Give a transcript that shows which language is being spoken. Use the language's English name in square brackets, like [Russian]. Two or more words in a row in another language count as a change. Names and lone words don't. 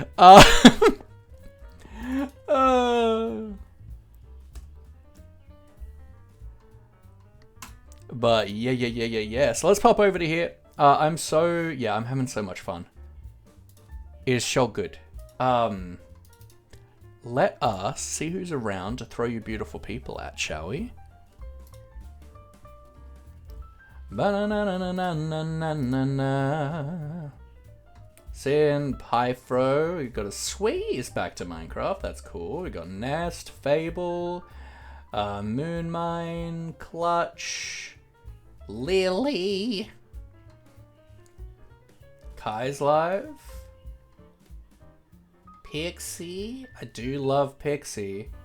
[English] But yeah. So let's pop over to here. I'm having so much fun. It is so good. Let us see who's around to throw you beautiful people at, shall we? Ba-na-na-na-na-na-na-na. Sin, Pyfro, we've got a Squeeze back to Minecraft, that's cool. We've got Nest, Fable, Moonmine, Clutch, Lily, Kai's Live, Pixie, I do love Pixie.